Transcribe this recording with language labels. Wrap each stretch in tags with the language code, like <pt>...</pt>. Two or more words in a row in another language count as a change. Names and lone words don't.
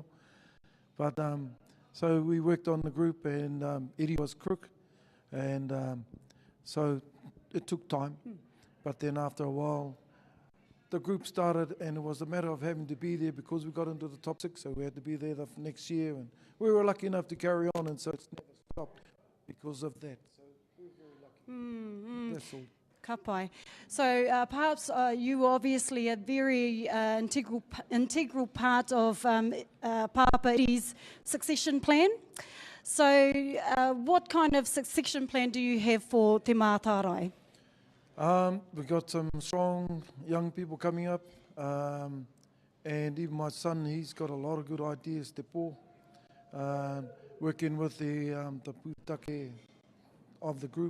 <en>But so we worked on the group, and Eddie was crook, and so it took time. But then after a while, the group started, and it was a matter of having to be there because we got into the top 6, so we had to be there the next year, and we were lucky enough to carry on, and so it's never stopped because of that. So we're very lucky. That's all.</en> <mi>Ka pai.</mi> <en>So perhaps you were obviously a very integral part of Papa Eddie's succession plan. So what kind of succession plan do you have for Te Mātārai? We've got some strong young people coming up, and even my son, he's got a lot of good ideas, Te Pō, working with the pūtake of the group.</en>